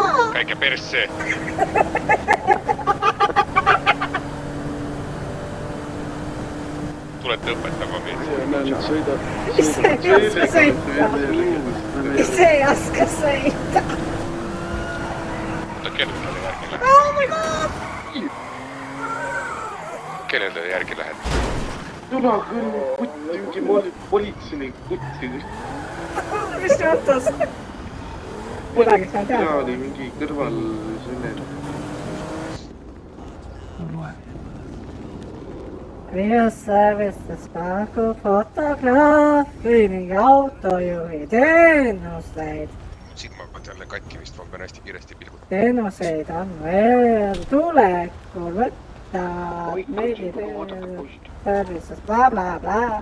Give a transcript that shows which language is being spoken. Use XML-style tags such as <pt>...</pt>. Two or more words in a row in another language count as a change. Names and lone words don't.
<et>Käige persse! Tulete õpetama meid. Ise ei oska sõita. Ise ei oska sõita. Oota, kellele järgi lähed?</et> <en>Oh my god!</en> <et>Kellele järgi lähed? Tule küll, kutti, mingi politseinik kutti. Mis juhtus? Midagi sa tead? Jaa, oli mingi kõrval selline. Real services pakub fotograafi ning autojuhi teenuseid. Silmad jälle katki vist, ma pean hästi kiiresti pilgutama. Teenuseid on veel tulekul võtta. Meili services bla bla bla.</et>